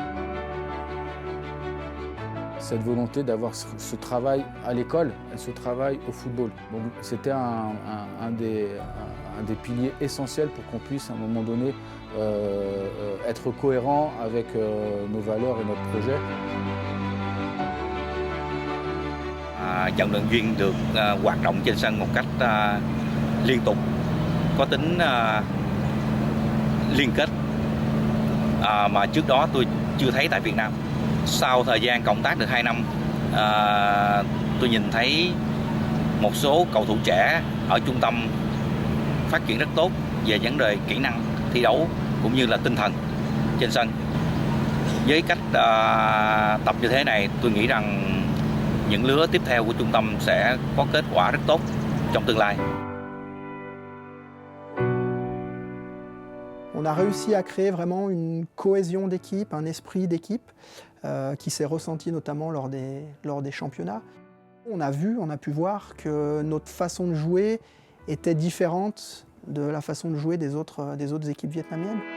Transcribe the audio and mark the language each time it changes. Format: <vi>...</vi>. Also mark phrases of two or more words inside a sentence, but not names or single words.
<fr>Cette volonté d'avoir ce travail à l'école et ce travail au football. Donc c'était un des piliers essentiels pour qu'on puisse à un moment donné être cohérent avec nos valeurs et notre projet.</fr> <vi>Vận động viên được hoạt động trên sân một cách liên tục, có tính liên kết mà trước đó tôi chưa thấy tại Việt Nam. Sau thời gian cộng tác được 2 năm, tôi nhìn thấy một số cầu thủ trẻ ở trung tâm phát triển rất tốt về vấn đề kỹ năng thi đấu cũng như là tinh thần trên sân. Với cách tập như thế này, tôi nghĩ rằng những lứa tiếp theo của trung tâm sẽ có kết quả rất tốt trong tương lai.</vi> <fr>On a réussi à créer vraiment une cohésion d'équipe, un esprit d'équipe qui s'est ressenti notamment lors des championnats. On a pu voir que notre façon de jouer était différente de la façon de jouer des autres équipes vietnamiennes.</fr>